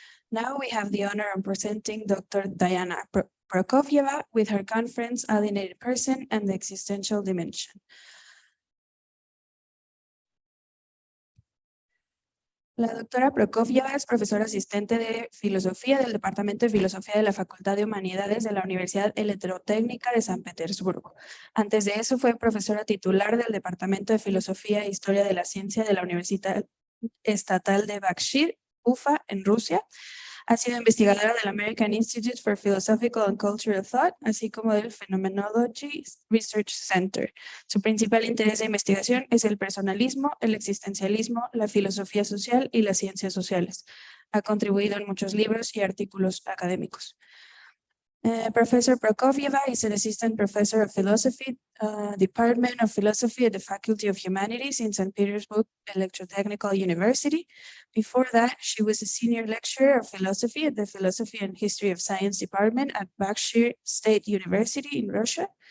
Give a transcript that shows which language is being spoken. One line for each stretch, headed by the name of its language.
English: Now we have the honor of presenting Dr. Diana Prokofjeva with her conference Alienated Person and the Existential Dimension.
Spanish: La doctora Prokofjeva es profesora asistente de Filosofía del Departamento de Filosofía de la Facultad de Humanidades de la Universidad Electrotécnica de San Petersburgo. Antes de eso fue profesora titular del Departamento de Filosofía e Historia de la Ciencia de la Universidad Estatal de Bakshir, Ufa, en Rusia. Ha sido investigadora del American Institute for Philosophical and Cultural Thought, así como del Phenomenology Research Center. Su principal interés de investigación es el personalismo, el existencialismo, la filosofía social y las ciencias sociales. Ha contribuido en muchos libros y artículos académicos.
English: Professor Prokofjeva is an assistant professor of philosophy, Department of Philosophy at the Faculty of Humanities in St. Petersburg Electrotechnical University. Before that, she was a senior lecturer of philosophy at the Philosophy and History of Science Department at Bakshir State University in Russia.